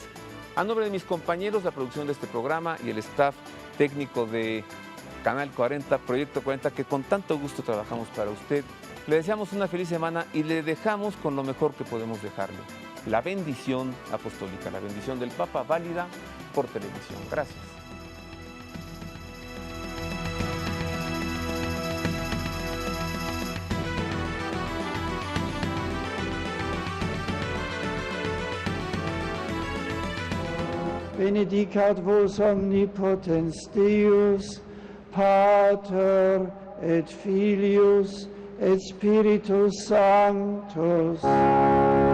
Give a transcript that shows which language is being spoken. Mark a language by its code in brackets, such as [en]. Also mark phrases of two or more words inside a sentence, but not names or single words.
[es] A nombre de mis compañeros, la producción de este programa y el staff técnico de Canal 40, Proyecto 40, que con tanto gusto trabajamos para usted, le deseamos una feliz semana y le dejamos con lo mejor que podemos dejarle. La bendición apostólica, la bendición del Papa, válida por televisión. Gracias. [la] Benedicat vos omnipotens Deus, Pater et Filius et Spiritus Sanctus.